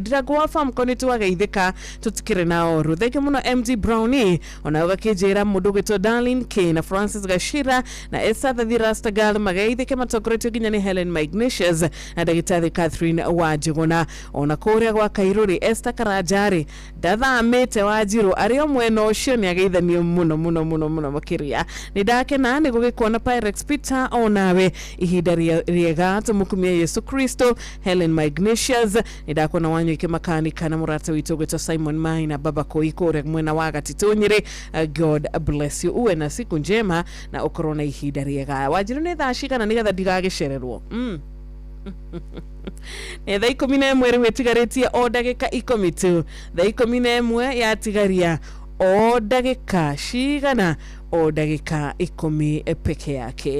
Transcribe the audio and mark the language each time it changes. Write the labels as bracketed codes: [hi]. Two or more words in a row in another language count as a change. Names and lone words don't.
[ki] Ndirango wa Famco nĩ twageithĩka tũtikĩrĩ na oru. Thengio mũno MG Brownie ona ũgakĩnjĩra mũndũ gwĩtwo Darlene K na Francis Gashira na Esther the Rastagal mageithĩke matongoretio nginya nĩ Helen Ignatius na ndagĩtarĩ Catherine Wanjiguna ona kũrĩa gwa Kairũ Esther Karajari ndathamĩte Wanjirũ arĩ o mwena ũcio nĩ ageithanio mũno makĩria. Nĩ ndakena nĩ gũgĩkuona Pyrex Peter onawe ihinda rĩega tũmũkumia Yesu Kristo. Helen Ignatius nĩ ndakuona Wanyũike makanika na mũrata witũ gwĩtwo Simon Maina Baba Kũi kũrĩa mwena wa Gatitũ Nyeri. [en] God bless you. [sw] Uwe na siku njema [ki] na ũkorwo na ihinda rĩega. Wanjirũ nĩ thaa cigana nĩgetha ndigagĩcererwo thaa 11 rĩu ĩtigarĩtie o ndagĩka 10 tu. Thaa 11 yatigaria o ndagĩka cigana o ndagĩka 10 peke yake.